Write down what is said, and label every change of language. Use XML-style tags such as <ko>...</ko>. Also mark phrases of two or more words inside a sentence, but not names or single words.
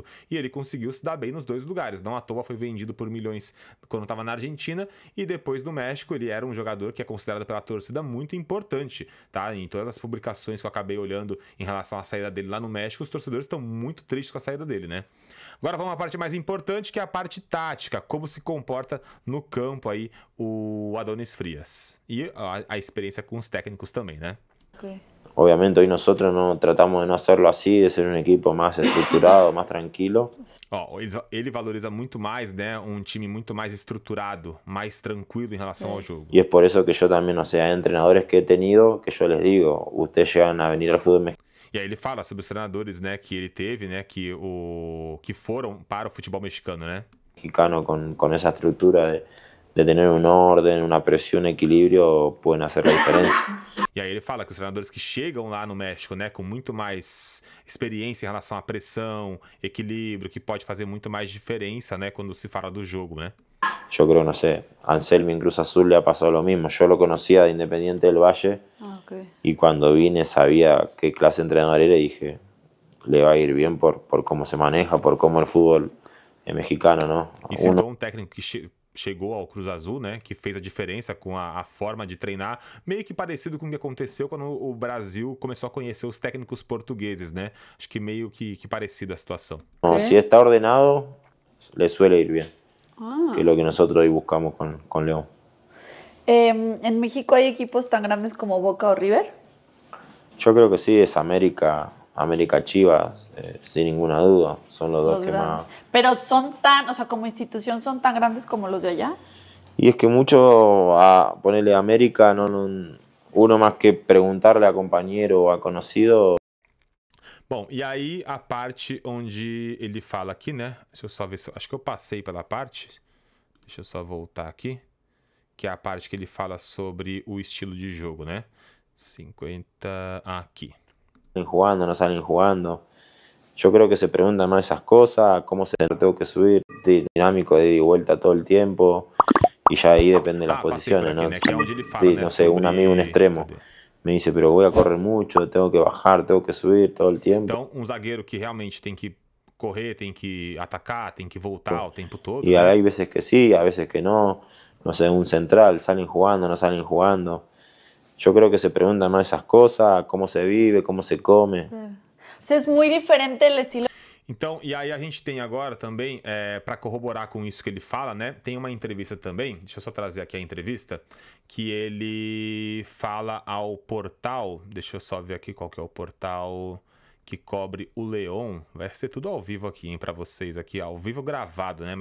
<pt>E ele conseguiu se dar bem nos dois lugares. Não à toa foi vendido por milhões quando estava na Argentina, e depois do México ele era um jogador que é considerado pela torcida muito importante, tá? Em todas as publicações que eu acabei olhando em relação à saída dele lá no México, os torcedores estão muito tristes com a saída dele, né? Agora vamos à parte mais importante, que é a parte tática, como se comporta no campo aí o Adonis Frias. E a experiência com os técnicos também, né? Ok.</pt> <es>Obviamente hoy nosotros no tratamos de no hacerlo así, de ser un equipo más estructurado, más tranquilo.</es> <pt>Ó, ele valoriza muito mais, né, um time muito mais estruturado, mais tranquilo em relação ao jogo.</pt> <es>Y es por eso que yo también, o sea, hay entrenadores que he tenido que yo les digo, ustedes llegan a venir al fútbol mexicano.</es> <pt>E aí ele fala sobre os treinadores, né, que ele teve, né, que foram para o futebol mexicano, né?</pt> <es>Mexicano con esa estructura de tener un orden, una presión, equilibrio, pueden hacer la diferencia.</es> <pt>E aí ele fala que os treinadores que chegam lá no México, né, com muito mais experiência em relação à pressão, equilíbrio, que pode fazer muito mais diferença, né, quando se fala do jogo, né?</pt> <es>Yo creo, no sé, Anselmi en Cruz Azul le ha pasado lo mismo. Yo lo conocía de Independiente del Valle y cuando vine sabía qué clase de entrenador era y dije, le va a ir bien por cómo se maneja, por cómo el fútbol mexicano, ¿no?</es> <pt>E citou um técnico que chegou ao Cruz Azul, né, que fez a diferença com a forma de treinar, meio que parecido com o que aconteceu quando o Brasil começou a conhecer os técnicos portugueses, né? Acho que meio que parecido a situação.</pt> <es>No, si está ordenado, le suele ir bien. Que es lo que nosotros hoy buscamos con León. ¿En México hay equipos tan grandes como Boca o River? Yo creo que sí, es América Chivas, sin ninguna duda. Son los dos que más... Pero son tan, o sea, como institución son tan grandes como los de allá. Y es que mucho, ponerle América, uno más que preguntarle a compañero o a conocido.</es> <pt>Bom, e aí a parte onde ele fala aqui, né? Deixa eu só ver se... Acho que eu passei pela parte. Deixa eu só voltar aqui. Que é a parte que ele fala sobre o estilo de jogo, né? 50... aqui.</pt> <es>Jugando, no salen jugando. Yo creo que se preguntan más esas cosas, cómo se tengo que subir, dinámico de ida y vuelta todo el tiempo. Y ya ahí depende de las posiciones, ¿no?</es> <pt>Né? Que é onde ele fala,</pt> <es>Sí,</es> <pt>né?</pt> <es>no sé, un amigo, un extremo. Me dice, pero voy a correr mucho, tengo que bajar, tengo que subir todo el tiempo.</es> <pt>Então, um zagueiro que realmente tem que correr, tem que atacar, tem que voltar o tempo todo.</pt> <es>Y</es> <pt>né?</pt> <es>hay veces que sí, a veces que no. No sé, un central, salen jugando, no salen jugando. Yo creo que se preguntan más esas cosas, cómo se vive, cómo se come. O sea, es muy diferente el estilo.</es> <pt>Então, e aí a gente tem agora também, para corroborar com isso que ele fala, né? Tem uma entrevista também, deixa eu só trazer aqui a entrevista, que ele fala ao portal, deixa eu só ver aqui qual que é o portal que cobre o León. Vai ser tudo ao vivo aqui, hein, para vocês aqui, ao vivo gravado, né?</pt>